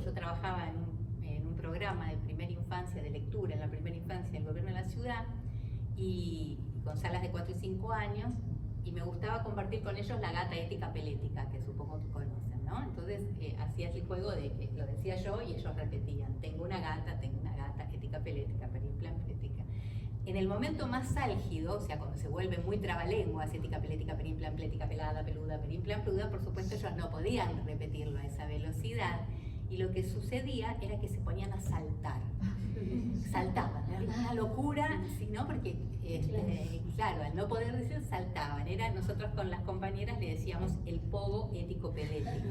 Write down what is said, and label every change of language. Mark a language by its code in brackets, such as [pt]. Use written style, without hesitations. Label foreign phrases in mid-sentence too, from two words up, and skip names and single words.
[es] Yo trabajaba en un programa de primera infancia, de lectura en la primera infancia del gobierno de la ciudad, y con salas de 4 y 5 años, y me gustaba compartir con ellos la gata ética pelética, que supongo que conocen, ¿no? Entonces hacía el juego de que lo decía yo y ellos repetían, tengo una gata, ética pelética, perimplan pelética. En el momento más álgido, o sea, cuando se vuelve muy trabalenguas, ética pelética, perimplan plética, pelada, peluda, perimplan peluda, por supuesto ellos no podían repetirlo a esa velocidad, y lo que sucedía era que se ponían a saltar. Saltaban, era una locura, ¿sí, no? Porque, claro, al no poder decir, saltaban. Nosotros con las compañeras le decíamos el pogo ético-pedético.